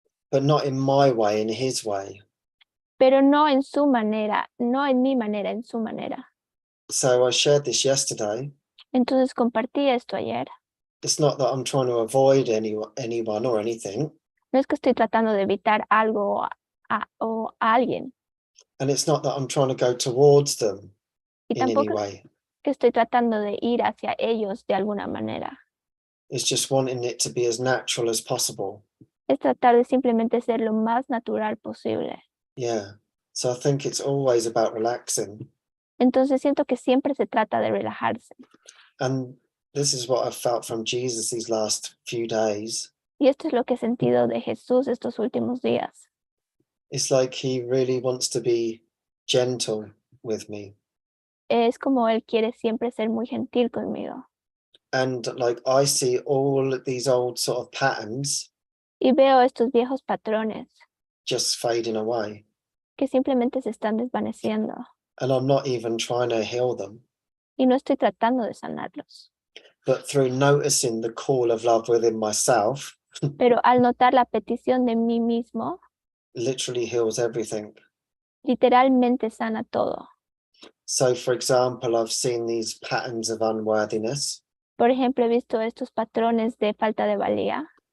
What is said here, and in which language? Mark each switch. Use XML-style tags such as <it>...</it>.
<en>But not in my way, in his way.</en> <es>pero no en su manera, no en mi manera, en su manera.</es> <en>So I shared this yesterday.</en> <es>Entonces compartí esto ayer.</es> <en>It's not that I'm trying to avoid anyone or anything.</en> <es>No es que estoy tratando de evitar algo o a alguien,</es> <en>And it's not that I'm trying to go towards them</en> <es>y</es> <en>in any</en> <es>tampoco</es> <en>way.</en> <es>que estoy tratando de ir hacia ellos de alguna manera.</es> <en>It's just wanting it to be as natural as possible.</en> <es>Es tratar de simplemente ser lo más natural posible.</es> <en>Yeah. So I think it's always about relaxing.</en> <es>Entonces siento que siempre se trata de relajarse.</es> <en>And this is what I've felt from Jesus these last few days.</en> <es>Y esto es lo que he sentido de Jesús estos últimos días.</es> <en>It's like he really wants to be gentle with me.</en> <es>Es como Él quiere siempre ser muy gentil conmigo.</es> <en>And like I see all these old sort of patterns</en> <es>Y veo estos viejos patrones</es> <en>just fading away.</en> <es>que simplemente se están desvaneciendo.</es> <en>And I'm not even trying to heal them.</en> <es>Y no estoy tratando de sanarlos.</es> <en>But through noticing the call of love within myself,</en> <es>Pero al notar la petición de mí mismo,</es> <en>literally heals everything.</en> <es>literalmente sana todo.</es> <en>So, for example, I've seen these patterns of unworthiness</en> <es>Por ejemplo, he visto estos patrones de falta de valía</es>